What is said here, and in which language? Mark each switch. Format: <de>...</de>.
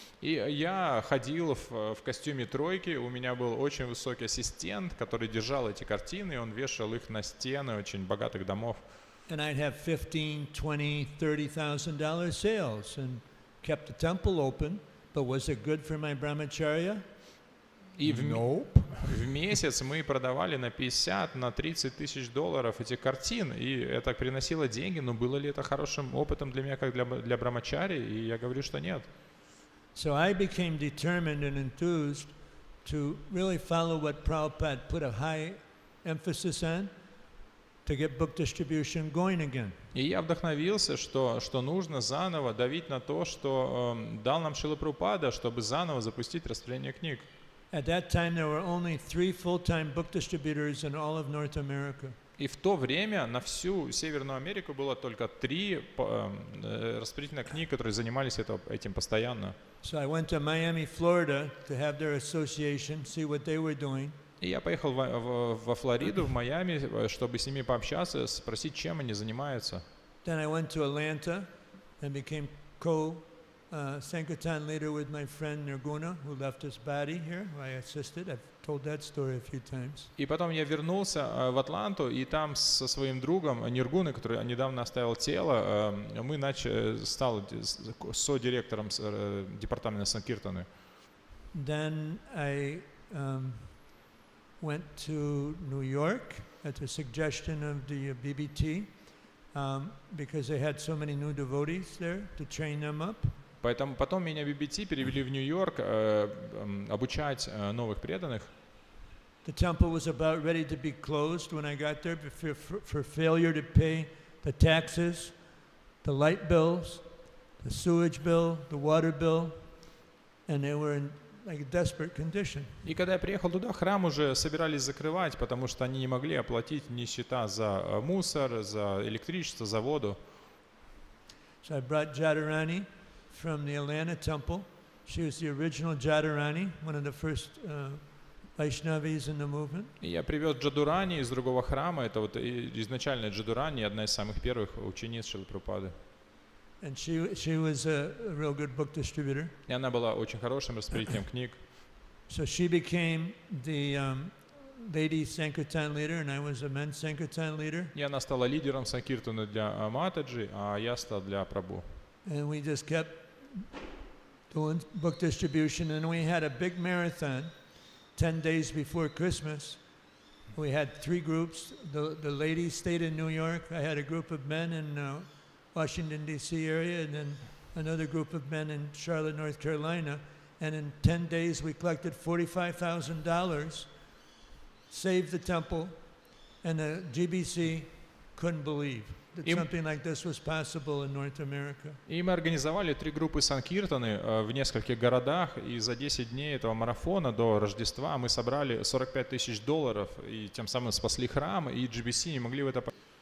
<ru>И я ходил в костюме тройки, у меня был очень высокий ассистент, который держал эти картины, и он вешал их на стены очень богатых домов.</ru> <en>And I'd have $15,000, $20,000, $30,000 sales and kept the temple open. But was it good for my brahmacharya?</en> <ru>И</ru> <en>Nope.</en> <ru>в месяц мы продавали на 50, на 30 тысяч долларов этих картин, и это приносило деньги, но было ли это хорошим опытом для меня, как для брахмачари? И я говорю, что нет.</ru> <en>So I became determined and enthused to really follow what Prabhupada put a high emphasis on, to get book distribution going again.</en> <ru>И я вдохновился, что нужно заново давить на то, что дал нам Шрила Прабхупада, чтобы заново запустить распространение книг.</ru> <en>At that time, there were only 3 full-time book distributors in all of North America.</en> <ru>И в то время на всю Северную Америку было только 3 распределительных книг, которые занимались этим постоянно.</ru> <en>So I went to Miami, Florida, to have their association, see what they were doing.</en> <ru>И я поехал во Флориду, в Майами, чтобы с ними пообщаться, спросить, чем они занимаются.</ru> <en>Then I went to Atlanta and became Sankirtan leader with my friend Nirguna, who left his body here, who I assisted. I've told that story a few times.</en> <ru>И потом я вернулся в Атланту, и там со своим другом Ниргуной, который недавно оставил тело, мы стал содиректором департамента Санкиртаны.</ru> <en>Then I went to New York at the suggestion of the BBT because they had so many new devotees there to train them up.</en> <ru>Поэтому потом меня BBT перевели в Нью-Йорк обучать новых преданных.</ru> <en>The temple was about ready to be closed when I got there for failure to pay the taxes, the light bills, the sewage bill, the water bill, and they were in like a desperate condition.</en> <ru>И когда я приехал туда, храм уже собирались закрывать, потому что они не могли оплатить ни счета за мусор, за электричество, за воду.</ru> <en>So I brought Jadharani from the Atlanta temple. She was the original Jadharani, one of the first Vaishnavis in the movement.</en> <ru>И я привез Джадурани из другого храма. Это вот изначально Джадурани, одна из самых первых учениц Шрилы Прабхупады.</ru> <en>And she was a real good book distributor.</en> <ru>И она была очень хорошим распределителем книг.</ru> <en>So she became the lady Sankirtan leader, and I was a men's Sankirtan leader.</en> <ru>И она стала лидером Санкиртаны для Матаджи, а я стал для Прабху.</ru> <en>And we just kept doing book distribution, and we had a big marathon 10 days before Christmas. We had 3 groups. The ladies stayed in New York. I had a group of men in Washington, D.C. area, and then another group of men in Charlotte, North Carolina. And in 10 days, we collected $45,000, saved the temple, and the GBC couldn't believe that something like this was possible in North America.</en> <ru>И мы организовали 3 группы Санкиртаны в нескольких городах, и за 10 дней этого марафона до Рождества мы собрали $45,000, и тем самым спасли храм, и GBC не могли в это поверить.</ru>